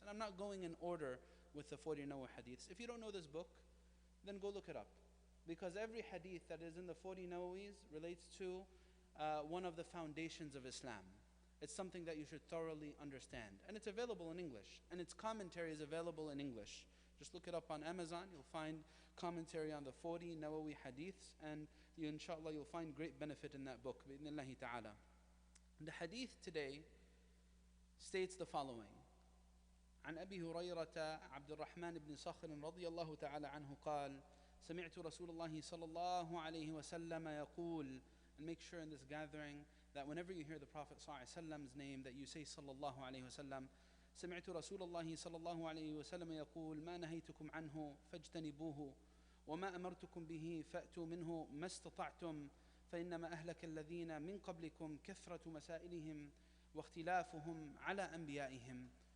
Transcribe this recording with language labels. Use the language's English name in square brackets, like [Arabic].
[English] And I'm not going in order with the 40 Nawawi hadiths. If you don't know this book, then go look it up, because every hadith that is in the 40 Nawawis relates to one of the foundations of Islam. It's something that you should thoroughly understand, and it's available in English, and its commentary is available in English. Just look it up on Amazon. You'll find commentary on the 40 Nawawi hadiths, and inshallah you'll find great benefit in that book, bi'idhnillahi ta'ala. The hadith today states the following: [Arabic] عن أبي هريرة عبد الرحمن بن صخر رضي الله تعالى عنه قال سمعت رسول الله صلى الله عليه وسلم يقول. [English] And make sure in this gathering that whenever you hear the Prophet ﷺ's name, that you say [Arabic] صلى الله عليه وسلم. سمعت رسول الله صلى الله عليه وسلم يقول ما نهيتكم عنه فاجتنبوه وما أمرتكم به فأتوا منه ما استطعتم فإنما أهلك الذين من قبلكم كثرة مسائلهم واختلافهم على أنبيائهم.